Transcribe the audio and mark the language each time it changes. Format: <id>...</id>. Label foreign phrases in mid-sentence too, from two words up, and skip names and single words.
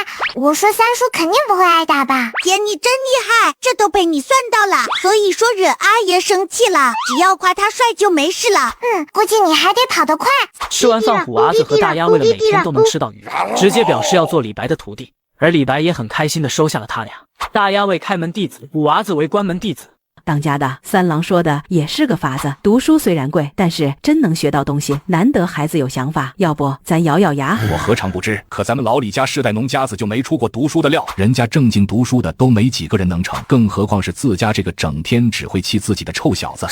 <zh>我说三叔肯定不会挨打吧？姐，你真厉害，这都被你算到了。所以说惹阿爷生气了，只要夸他帅就没事了。估計你還得跑得快。吃完飯，虎娃子和大鴨為了每天都能吃到魚，直接表示要做李白的徒弟，而李白也很開心的收下了他倆。大鴨為開門弟子，虎娃子為關門弟子。當家的三郎說的也是個法子，讀書雖然貴，但是真能學到東西，難得孩子有想法，要不咱咬咬牙。我何嘗不知，可咱們老李家世代農家子就沒出過讀書的料，人家正經讀書的都沒幾個人能成，更何況是自家這個整天只會氣自己的臭小子。</zh>